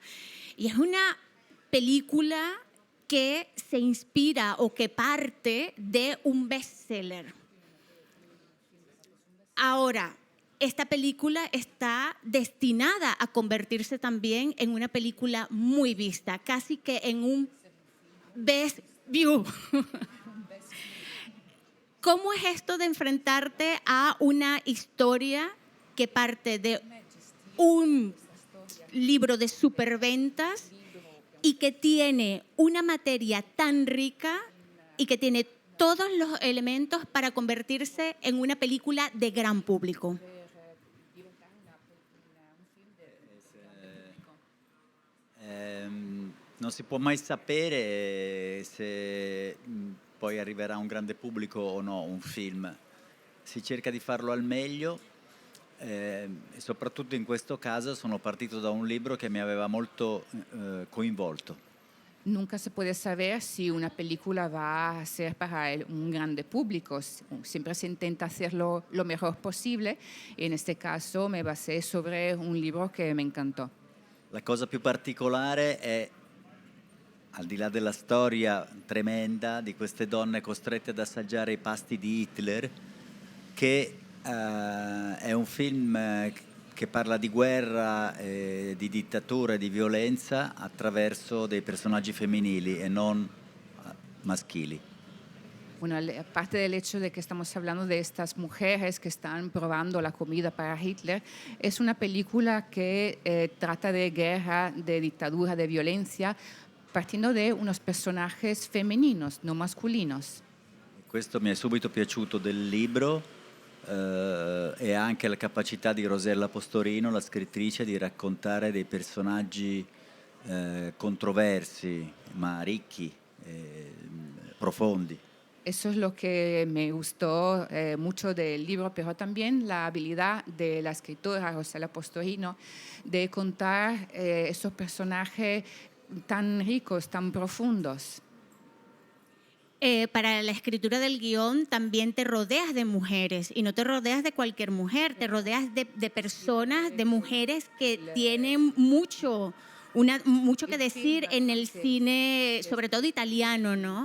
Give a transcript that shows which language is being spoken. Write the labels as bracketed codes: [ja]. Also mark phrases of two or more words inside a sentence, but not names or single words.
[es] Y es una película que se inspira o que parte de un bestseller. Ahora, esta película está destinada a convertirse también en una película muy vista, casi que en un [en] best view. [es] ¿Cómo es esto de enfrentarte a una historia que parte de un libro de superventas y que tiene una materia tan rica y que tiene todos los elementos para convertirse en una película de gran público? [it] Non si può mai sapere se poi arriverà a un grande pubblico o no un film. Si cerca di farlo al meglio e soprattutto in questo caso sono partito da un libro che mi aveva molto coinvolto. [es] Nunca se puede saber si una película va a ser para un grande público. Siempre se intenta hacerlo lo mejor posible. Y en este caso me basé sobre un libro que me encantó. [it] La cosa più particolare è, al di là della storia tremenda di queste donne costrette ad assaggiare i pasti di Hitler, che è un film che parla di guerra, di dittatura e di violenza attraverso dei personaggi femminili e non maschili. [es] Bueno, aparte del hecho de que estamos hablando de estas mujeres que están probando la comida para Hitler, es una película que trata de guerra, de dictadura, de violencia, partiendo de unos personajes femeninos, no masculinos. [it] Questo mi è subito piaciuto del libro e anche la capacità di Rosella Postorino, la scrittrice, di raccontare dei personaggi controversi, ma ricchi, profondi. [es] Eso es lo que me gustó mucho del libro, pero también la habilidad de la escritora Rosella Postorino de contar esos personajes tan ricos, tan profundos. Para la escritura del guión también te rodeas de mujeres y no te rodeas de cualquier mujer, te rodeas de personas, de mujeres que tienen mucho que decir en el cine, sobre todo italiano, ¿no?